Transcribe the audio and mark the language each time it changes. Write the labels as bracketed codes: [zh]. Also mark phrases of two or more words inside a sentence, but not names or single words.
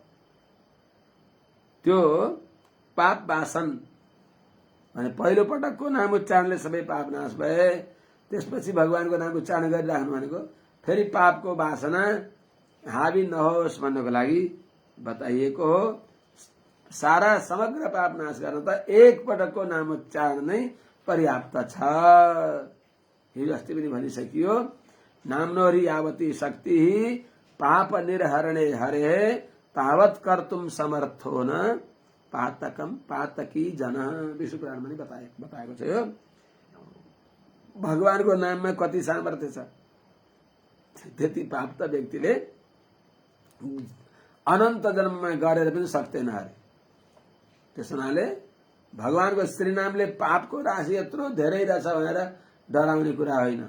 [ne] त्यो पाप वासन भने पहिलो पटकको नाम उच्चारणले सबै पाप नाश भए, त्यसपछि भगवानको नाम उच्चारण गरिराख्नु भनेको फेरि पापको वासना हावी नहोस् भन्नको लागि बताइएको हो। सारा समग्र पाप नाश गर्न त एक पटकको नाम उच्चारण नै पर्याप्त छ। हिजो अस्ति पनि भनिसकियो, [sa] नाम्नोरी यावती शक्ति पाप निर्हरणे हरे तावत कर्तुम समर्थो न पातकम पातकी जन। [ne] विष्णु पुराणमा पनि बताएको छ। यो भगवानको नाममा कति सामर्थ्य छ, त्यति पाप त व्यक्तिले अनन्त जन्ममा गरेर पनि सक्दैन अरे। त्यस हुनाले भगवानको श्रीनामले पापको राशि यत्रो धेरै रहेछ भनेर डराउने कुरा होइन।